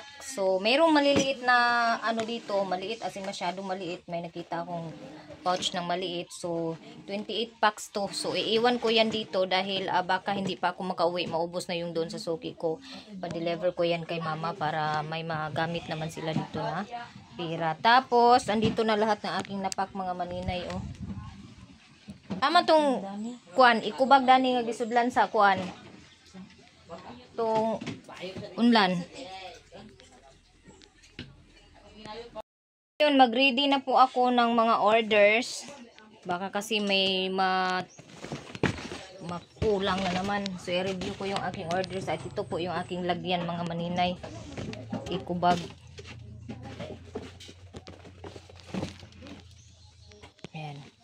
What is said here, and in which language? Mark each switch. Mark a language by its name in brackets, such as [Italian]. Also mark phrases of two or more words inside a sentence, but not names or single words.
[Filipino] So mayroong maliliit na ano dito, maliit as in masyadong maliit. May nakita akong pouch ng maliit. So 28 packs to. So iiwan ko yan dito dahil baka hindi pa ako makauwi, maubos na yung doon sa suki ko. Pa-deliver ko yan kay mama para may magamit naman sila dito na pira. Tapos andito na lahat ng aking napak mga maninay oh. [Cebuano] Tama tong kuan, ikubag dani nga gisudlan sa kuan. Tong unlan. Yun, [Filipino] mag-ready na po ako ng mga orders. Baka kasi may makulang na naman. So i-review ko yung aking orders at ito po yung aking lagyan mga maninay. [Cebuano] Ikubag. Ayan.